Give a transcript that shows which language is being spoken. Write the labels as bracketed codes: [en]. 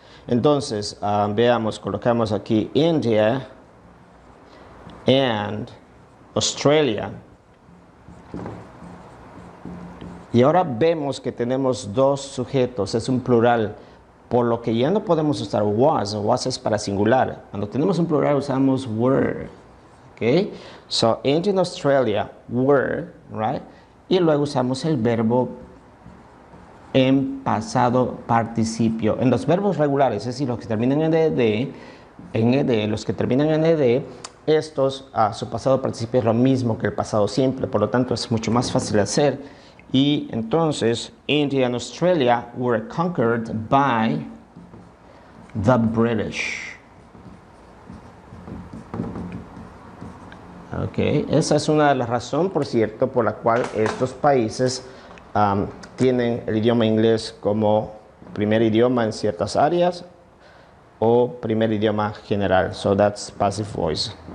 [es] Entonces, veamos, colocamos aquí [en] India and Australia. [es] Y ahora vemos que tenemos dos sujetos, es un plural. Por lo que ya no podemos usar was es para singular. Cuando tenemos un plural usamos were, ¿ok? [en] So, India and Australia were, right? [es] Y luego usamos el verbo en pasado participio. En los verbos regulares, es decir, los que terminan en ed, los que terminan en ed, estos, su pasado participio es lo mismo que el pasado simple, por lo tanto es mucho más fácil de hacer. Y entonces, [en] India and Australia were conquered by the British. [es] Ok, esa es una de las razones, por cierto, por la cual estos países tienen el idioma inglés como primer idioma en ciertas áreas o primer idioma general. [en] So that's passive voice.